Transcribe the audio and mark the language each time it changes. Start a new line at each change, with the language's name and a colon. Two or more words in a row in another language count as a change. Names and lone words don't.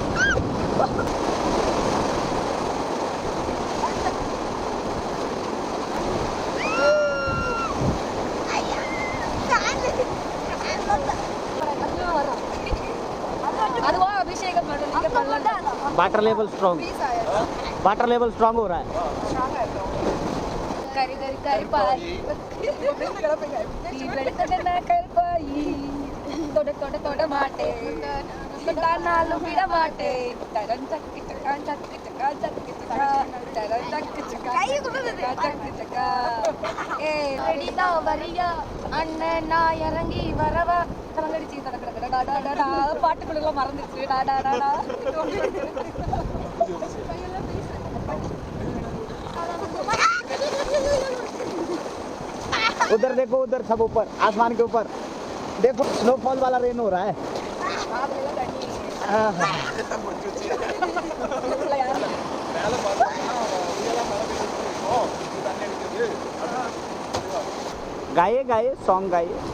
Tamil: அதுவா அபிஷேகம் பண்ணுறீங்க பண்ணலாம்.
English: water level strong. water level strong
Hindi: हो रहा है.
Tamil: கரி கரி கரிப்பாய் கரிப்பாயி தொட தொட தொட மாட்டேன் தொட்டானாலும் விட மாட்டேன் தரன் சக்கு சக்கா சக்கு சக்கா சக்கு சக்கா தரன் சக்கு சக்கா சக்கு சக்கா ஏ ரெடிதா வரியா அண்ணன் நான் இறங்கி வரவா கலங்கடிச்சு கடடடடடா பாட்டுக்குள்ள மறந்துச்சு டாடாடா
Hindi: उधर देखो. उधर सब ऊपर आसमान के ऊपर देखो. स्नोफॉल वाला रेन हो रहा है. गाइए गाइए सॉन्ग गाइए.